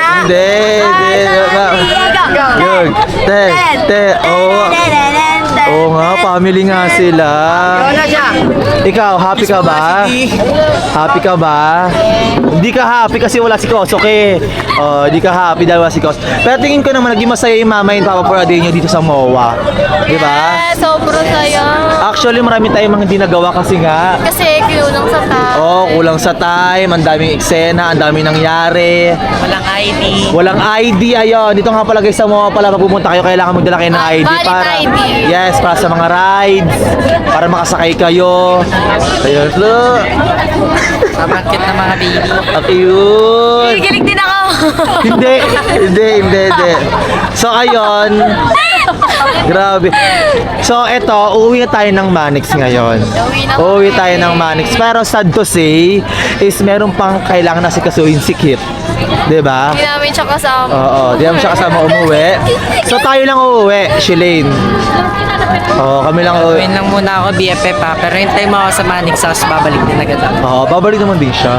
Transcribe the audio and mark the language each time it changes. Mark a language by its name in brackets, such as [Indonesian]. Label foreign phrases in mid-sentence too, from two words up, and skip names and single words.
[Filipino] Hindi. Yun. Oo nga, family nga sila. Ikaw, happy ka ba? Happy ka ba? Hindi ka happy kasi wala si Kosoke. Oh, hindi ka happy dahil wala si Kos. Pero tingin ko naman naging masaya yung mama and papa [English] for a day [Filipino] nyo dito sa MOA. Di ba? Sobrang saya. Actually, marami tayong mga hindi nagawa kasi nga. Kasi kinulang sa tayo. Oh, kulang sa time, ang daming eksena, ang daming nangyari. Walang ID. Walang ID, ayun. Dito nga pala guys sa MOA pala pupunta kayo, kailangan magdala kayo ng ID Valid para ID. Yes, para sa mga rides, para makasakay kayo. Ayun, look. Sobrang cute na mga baby. Ang cute. Kikilig din ako. Hindi. So, ayun. Grabe. So, eto, uuwi na tayo ng Manix ngayon. Uuwi tayo ng Manix. Pero [English] sad to say, [Filipino] is meron pang kailangan na sikasuhin si Kit. Diba? Hindi namin siya kasama. Oo, di naman siya kasama umuwi. So, tayo lang uuwi, Shilane. Oo, kami lang uuwi. Gawin lang muna ako BFF ha. Pero hintay mo ako sa Manix House, babalik din agad ako. Oo, babalik naman din siya.